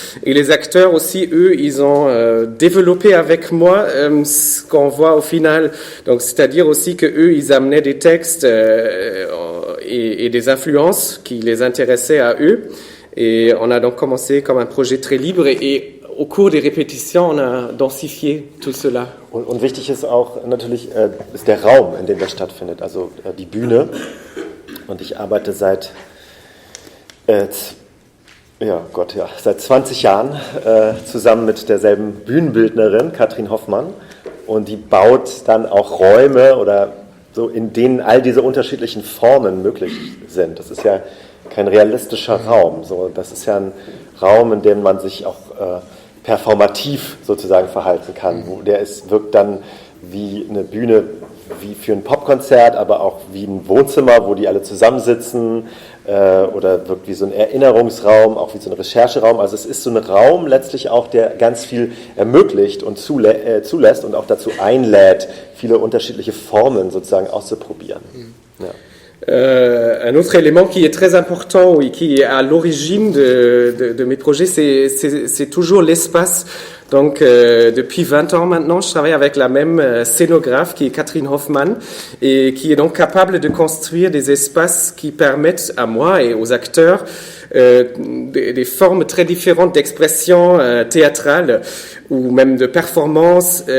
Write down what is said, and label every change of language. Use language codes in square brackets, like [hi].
[fr] Et les acteurs aussi, eux, ils ont développé avec moi ce qu'on voit au final. Donc, c'est-à-dire aussi que eux, ils amenaient des textes et des influences qui les intéressaient à eux. Et on a donc commencé comme un projet très libre et au cours des répétitions, on a densifié tout cela. [de] Und wichtig ist auch natürlich ist der Raum, in dem das stattfindet, also die Bühne. Und ich arbeite seit 20 Jahren zusammen mit derselben Bühnenbildnerin, Katrin Hoffmann. Und die baut dann auch Räume oder so, in denen all diese unterschiedlichen Formen möglich sind. Das ist ja kein realistischer Raum. So, das ist ja ein Raum, in dem man sich auch performativ sozusagen verhalten kann. Wirkt dann wie eine Bühne, wie für ein Popkonzert, aber auch wie ein Wohnzimmer, wo die alle zusammensitzen, oder wirkt wie so ein Erinnerungsraum, auch wie so ein Rechercheraum. Also es ist so ein Raum letztlich auch, der ganz viel ermöglicht und zulässt und auch dazu einlädt, viele unterschiedliche Formen sozusagen auszuprobieren. Ja. [fr] Un autre élément qui est très important et qui est à l'origine de mes projets, c'est toujours l'espace. Donc, depuis 20 ans maintenant, je travaille avec la même scénographe qui est Katrin Hoffmann et qui est donc capable de construire des espaces qui permettent à moi et aux acteurs des formes très différentes d'expression théâtrale ou même de performance.